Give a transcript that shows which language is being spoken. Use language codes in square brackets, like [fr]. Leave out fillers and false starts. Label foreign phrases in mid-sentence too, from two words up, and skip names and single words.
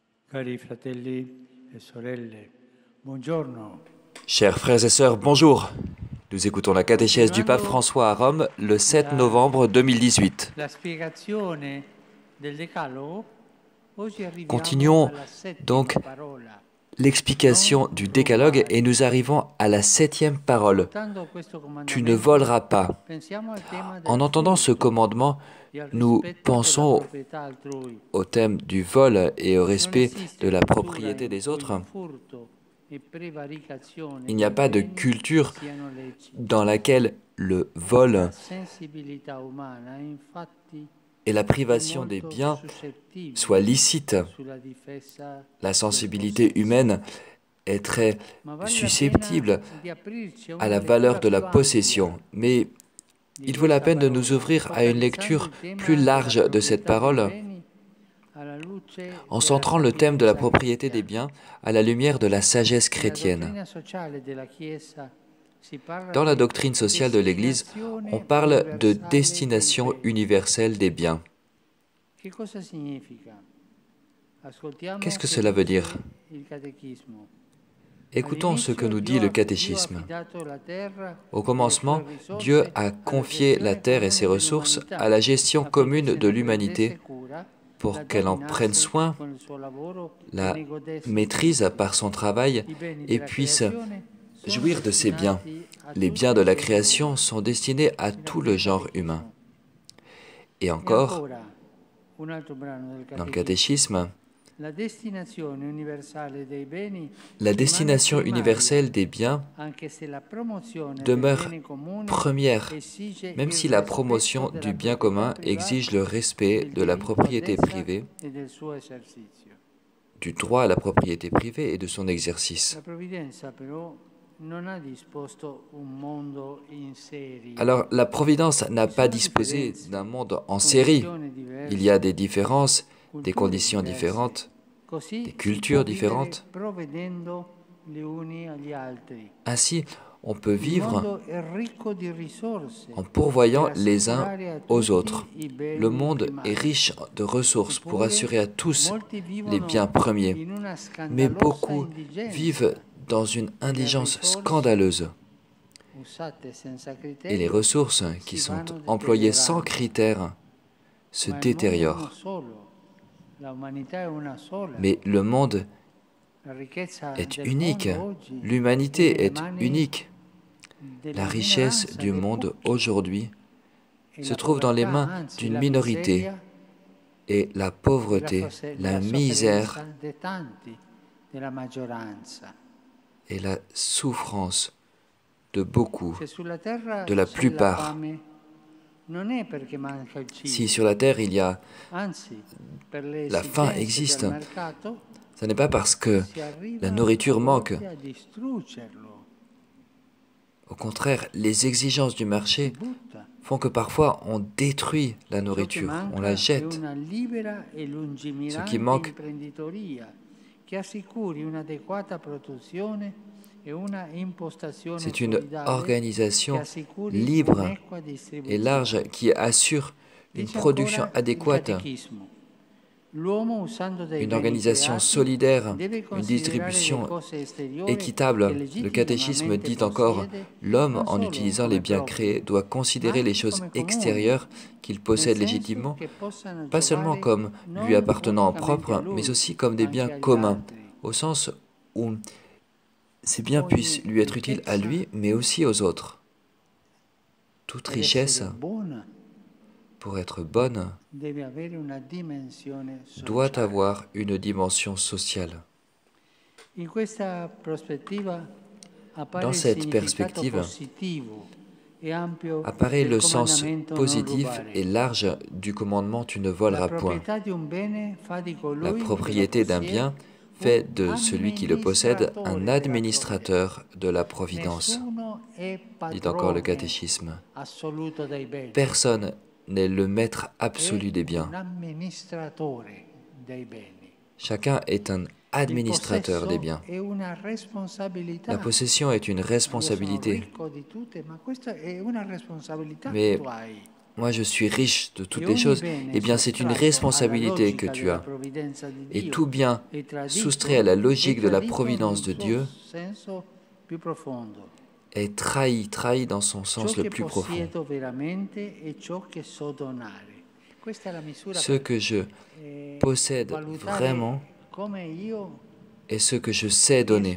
[it] Cari fratelli e sorelle, buongiorno. [fr] Chers frères et sœurs, bonjour. Nous écoutons la catéchèse du pape [it] Continuando [fr] François à Rome le 7 la, novembre 2018. [it] la spiegazione del Decalogo, oggi arriviamo [fr] Continuons [it] alla settima [fr] donc [it] parola. [fr] l'explication [it] Non [fr] du décalogue et [it] rubare. [fr] nous arrivons à la 7e parole. [it] Ascoltando questo [fr] Tu ne [it] comandamento, [fr] voleras pas. [it] pensiamo al tema [fr] En [it] del [fr] entendant ce [it] furto [fr] commandement, [it] e al [fr] nous [it] rispetto per la [fr] pensons [it] proprietà altrui. [fr] au thème du vol et au [it] Non [fr] respect [it] esiste [fr] de la [it] cultura [fr] propriété [it] in [fr] des [it] cui [fr] autres. [it] furto e prevaricazione [fr] Il n'y a [it] dei [fr] pas de [it] beni [fr] culture [it] siano leciti. [fr] dans laquelle le vol [it] La sensibilità umana è infatti [fr] et la privation des [it] molto [fr] biens [it] suscettibile [fr] soient licites. [it] sulla difesa [fr] La [it] del [fr] sensibilité [it] possesso, [fr] humaine est très [it] ma vale la pena [fr] susceptible [it] di aprirci a [fr] à [it] una [fr] la valeur [it] lettura [fr] de la [it] più ampia [fr] possession, mais [it] di [fr] il vaut la [it] questa [fr] peine de nous [it] parola, [fr] ouvrir à une [it] focalizzando [fr] lecture [it] il tema [fr] plus [it] della [fr] large de cette [it] proprietà dei [fr] parole, [it] beni alla luce [fr] en [it] della [fr] centrant le thème de la [it] sapienza [fr] propriété des [it] cristiana. [fr] biens à la lumière de la sagesse [it] Nella [fr] chrétienne. [it] dottrina sociale della Chiesa si parla [fr] Dans la [it] di [fr] doctrine sociale de l'Église, on [it] destinazione [fr] parle de [it] universale dei [fr] destination [it] beni. [fr] universelle des biens. [it] Che cosa significa? Ascoltiamo [fr] Qu'est-ce que [it] che [fr] cela veut [it] dice [fr] dire? [it] il catechismo. [fr] Écoutons ce que [it] All'inizio [fr] nous dit [it] Dio [fr] le [it] ha [fr] catéchisme. [it] affidato la terra [fr] Au [it] e le sue [fr] commencement, Dieu [it] risorse [fr] a [it] alla [fr] confié la [it] gestione [fr] terre et ses [it] comune [fr] ressources [it] dell'umanità, [fr] à la gestion [it] affinché [fr] commune [it] se [fr] de [it] ne prendesse [fr] l'humanité [it] cura, la [fr] pour qu'elle en prenne [it] dominasse [fr] soin, [it] con il suo lavoro e [fr] la [it] ne godesse [fr] maîtrise [it] frutti. [fr] par son travail [it] I beni [fr] et [it] della [fr] puisse [it] creazione sono [fr] jouir de ses biens. [it] destinati a [fr] Les [it] tutto [fr] biens [it] il [fr] de la [it] genere [fr] création [it] umano. [fr] sont destinés à [it] Fino a [fr] tout [it] qui [fr] le [it] il [fr] genre humain. [it] catechismo. [fr] Et [it] E [fr] encore, [it] ancora un altro brano del [fr] dans le [it] catechismo. [fr] catéchisme, [it] La destinazione universale dei beni [fr] la [it] rimane [fr] destination [it] primaria, [fr] universelle des biens [it] anche se la promozione del [fr] demeure [it] bene comune [fr] première, [it] esige [fr] même [it] il [fr] si la [it] rispetto [fr] promotion [it] della [fr] du bien [it] proprietà [fr] commun [it] privata, [fr] exige le respect [it] del [fr] de la [it] diritto ad [fr] propriété [it] essa [fr] privée, [it] e del suo esercizio. [fr] du droit à la propriété privée et de son exercice. [it] La provvidenza però non ha disposto un mondo in serie. [fr] Alors, la Providence n'a [it] Ci [fr] pas [it] sono [fr] disposé [it] differenze, [fr] d'un monde en série. [it] condizioni [fr] Il y a [it] diverse, [fr] des différences, des [it] culture [fr] conditions [it] diverse. [fr] différentes, des [it] Così si può [fr] cultures [it] vivere [fr] différentes. [it] provvedendo gli uni agli altri. [fr] Ainsi, on peut [it] Il [fr] vivre [it] mondo è ricco di risorse [fr] en [it] per [fr] pourvoyant les uns [it] assicurare a [fr] aux autres. [it] tutti i [fr] Le [it] beni [fr] monde est [it] primari. [fr] riche de ressources pour [it] Eppure, [fr] assurer à tous [it] molti [fr] les biens [it] vivono [fr] premiers, [it] in una [fr] mais [it] scandalosa [fr] beaucoup [it] indigenza [fr] vivent dans une [it] e le [fr] indigence [it] risorse [fr] scandaleuse. [it] usate senza [fr] Et les [it] criterio [fr] ressources qui [it] si [fr] sont [it] vanno [fr] employées sans [it] deteriorando. [fr] critères se [it] Ma il mondo è uno [fr] détériorent. [it] solo, la umanità è una sola. [fr] Mais le monde [it] La ricchezza [fr] est [it] del [fr] unique, [it] mondo oggi è [fr] l'humanité [it] nelle [fr] est [it] mani [fr] unique. La [it] della [fr] richesse [it] minoranza, [fr] du [it] dei [fr] monde [it] pochi. [fr] aujourd'hui [it] E [fr] se [it] la [fr] trouve dans les [it] povertà, [fr] mains [it] anzi [fr] d'une [it] la [fr] minorité [it] miseria [fr] et la [it] e la, [fr] pauvreté, la [it] la [fr] misère [it] sofferenza dei tanti, della maggioranza. [fr] et la souffrance de beaucoup, [it] Se sulla terra [fr] de la [it] c'è la [fr] plupart. [it] fame, non è perché manca il [fr] Si [it] cibo, [fr] sur la terre il y a [it] anzi, per le [fr] la faim [it] esigenze [fr] existe, [it] del mercato [fr] ce n'est pas parce que [it] si arriva [fr] la [it] a [fr] nourriture manque. [it] volte a distruggerlo, [fr] Au contraire, les exigences du [it] si [fr] marché [it] butta. [fr] font que parfois on détruit la [it] Ciò che [fr] nourriture, on la [it] manca è [fr] jette. [it] una libera e [fr] Ce qui [it] lungimirante [fr] manque, [it] imprenditoria che assicuri un'adeguata produzione e una impostazione [fr] c'est une [it] solidale che [fr] organisation [it] assicuri [fr] libre [it] un'equa [fr] et [it] distribuzione. [fr] large qui assure une [it] Dice [fr] production [it] ancora il [fr] adéquate, [it] catechismo. L'uomo usando dei [fr] une [it] beni [fr] organisation [it] creati [fr] solidaire, [it] deve [fr] une [it] considerare le [fr] distribution [it] cose esteriori che [fr] équitable. Le catéchisme [it] legittimamente [fr] dit encore, [it] possiede [fr] l'homme, [it] non [fr] en [it] solo [fr] utilisant les [it] come [fr] biens [it] propri, [fr] créés, doit [it] ma [fr] considérer les [it] anche [fr] choses [it] come comuni, [fr] extérieures qu'il [it] nel [fr] possède [it] senso [fr] légitimement, [it] che possano [fr] pas seulement [it] giovare [fr] comme lui [it] non [fr] appartenant en [it] unicamente a [fr] propre, mais [it] lui, [fr] aussi comme [it] ma [fr] des biens [it] anche agli [fr] communs, [it] altri. [fr] au sens où ces biens puissent [it] Ogni [fr] lui être utiles à [it] ricchezza [fr] lui, mais aussi aux autres. Toute [it] per [fr] richesse, [it] essere buona [fr] pour être bonne, [it] deve avere una dimensione [fr] doit [it] sociale. [fr] avoir une dimension sociale. [it] In questa prospettiva appare [fr] Dans [it] il [fr] cette [it] significato [fr] perspective, [it] positivo e ampio [fr] apparaît [it] del [fr] le sens [it] comandamento non [fr] positif [it] rubare. [fr] et large du commandement «Tu ne [it] La [fr] voleras point». [it] proprietà di un bene fa di [fr] La [it] colui che lo [fr] propriété d'un [it] possiede [fr] bien [it] un [fr] fait de celui qui le possède un [it] amministratore della [fr] administrateur de la providence, [it] Nessuno è [fr] dit encore le [it] padrone [fr] catéchisme. [it] assoluto dei beni. [fr] Personne n'est le maître absolu [it] È [fr] des biens. [it] un amministratore dei beni. [fr] Chacun est un [it] Il [fr] administrateur des [it] possesso [fr] biens. [it] è una responsabilità. [fr] La possession est une [it] Io sono [fr] responsabilité. [it] ricco di tutte, ma questa è una responsabilità [fr] Mais [it] che tu hai. [fr] moi je suis riche de toutes les choses, eh bien c'est une responsabilité que tu as. Et tout bien soustrait à la logique de la providence de Dieu est trahi dans son sens le plus profond. Ce que je possède vraiment et ce que je sais donner.